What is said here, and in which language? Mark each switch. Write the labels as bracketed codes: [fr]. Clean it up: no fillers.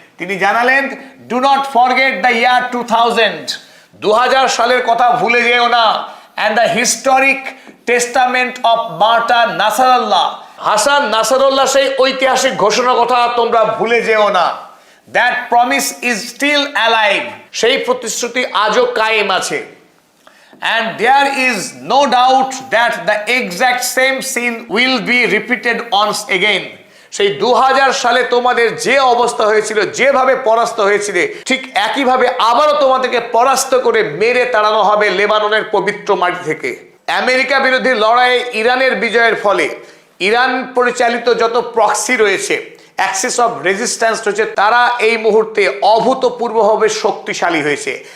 [bn] তিনি জানালেন, [en] do not forget the year 2000, [bn] 2000 সালের কথা ভুলে যেও না, [en] and the historic testament of martyr Nasrallah, [bn] Hasan Nasrallah সেই ঐতিহাসিক ঘোষণার কথা তোমরা ভুলে যেও না। [en] that promise is still alive, [bn] সেই প্রতিশ্রুতি আজও কায়েম আছে। [en] and there is no doubt that the exact same scene will be repeated once again. [bn] সেই 2000 সালে তোমাদের যে অবস্থা হয়েছিল, যেভাবে পরাস্ত হয়েছিলে, ঠিক একইভাবে আবারও তোমাদেরকে পরাস্ত করে মেরে তাড়ানো হবে লেবাননের পবিত্র মাটি থেকে। আমেরিকা বিরোধী লড়াইয়ে ইরানের বিজয়ের ফলে ইরান পরিচালিত যত প্রক্সি রয়েছে, অ্যাক্সিস অফ রেজিস্ট্যান্স রয়েছে, তারা এই মুহূর্তে অভূতপূর্বভাবে শক্তিশালী হয়েছে।